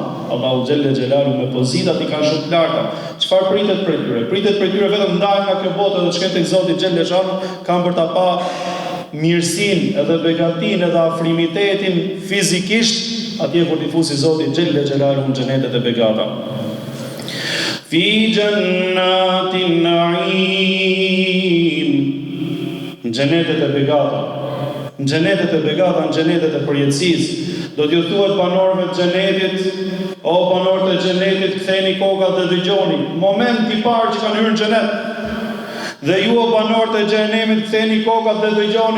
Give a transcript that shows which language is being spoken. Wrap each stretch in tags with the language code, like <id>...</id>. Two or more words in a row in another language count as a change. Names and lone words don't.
<sq>Allahu xhelalu me pozitat i kanë shumë të larta. Çfarë pritet prej tyre? Pritet prej tyre vetëm ndahen nga kjo botë dhe të shkojnë tek Zoti xhaleshanu, kanë për ta pa mirësinë edhe begatinë edhe afrimitetin fizikisht atje kur t'i fusi Zoti xhelalu në xhenetet e begata.</sq> <ar>في جنات النعيم.</ar> <sq>Në xhenetet e begata. Në xhenetet e begata, në xhenetet e përjetësisë, do t'ju thuhet banorëve të xhenetit, o banorët e xhenetit, ktheni kokat dhe dëgjoni. Moment i parë që kanë hyrë në xhenet. Dhe ju o banorët e xhenemit, ktheni kokat dhe dëgjoni.</sq>